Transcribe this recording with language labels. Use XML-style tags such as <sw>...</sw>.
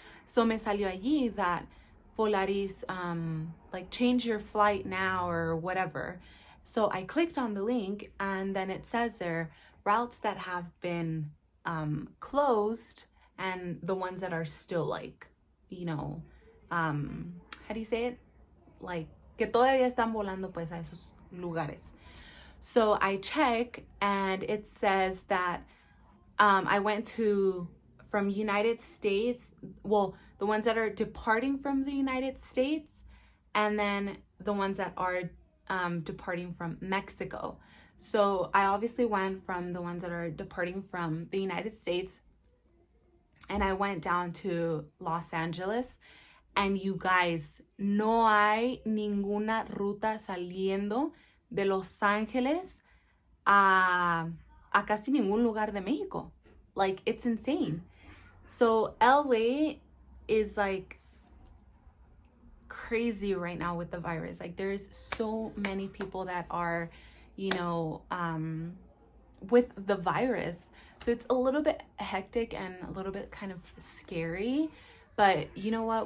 <en>So</en> <es>me salió allí</es> <en>that Volaris, like, change your flight now or whatever. So I clicked on the link, and then it says there routes that have been closed, and the ones that are still like, you know, how do you say it?</en> <es>Like, que todavía están volando pues a esos lugares.</es> <en>So I check, and it says that I went to, from United States, well, the ones that are departing from the United States, and then the ones that are departing from Mexico. So I obviously went from the ones that are departing from the United States, and I went down to Los Angeles. And you guys,</en> <es>no hay ninguna ruta saliendo de Los Ángeles a casi ningún lugar de México.</es> <en>Like, it's insane. So LA is like crazy right now with the virus. Like, there's so many people that are, you know, with the virus. So it's a little bit hectic and a little bit kind of scary. But you know what?</en>